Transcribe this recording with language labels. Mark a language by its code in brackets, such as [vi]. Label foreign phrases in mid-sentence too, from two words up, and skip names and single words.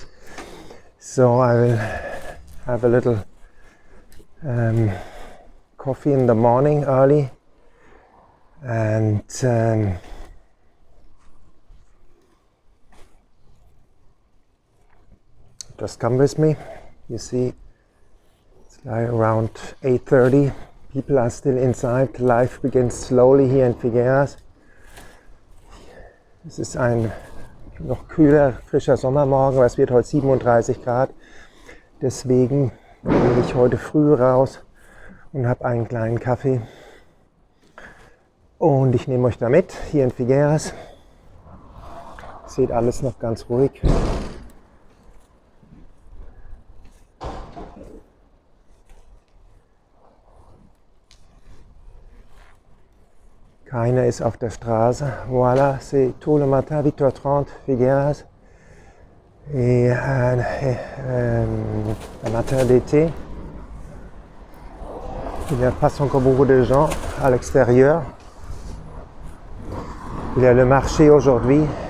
[en] So I will have a little coffee in the morning early and just come with me. You see, it's like around 8:30. People are still inside. Life begins slowly here in Figueres. [de] Es ist ein noch kühler, frischer Sommermorgen, aber es wird heute 37 Grad. Deswegen gehe ich heute früh raus und habe einen kleinen Kaffee. Und ich nehme euch da mit, hier in Figueres. Seht alles noch ganz ruhig. Keiner ist auf der Straße. [fr] Voilà, c'est tout le matin, 8h30, Figueres. Et un matin d'été. Il n'y a pas encore beaucoup de gens à l'extérieur. Il y a le marché aujourd'hui.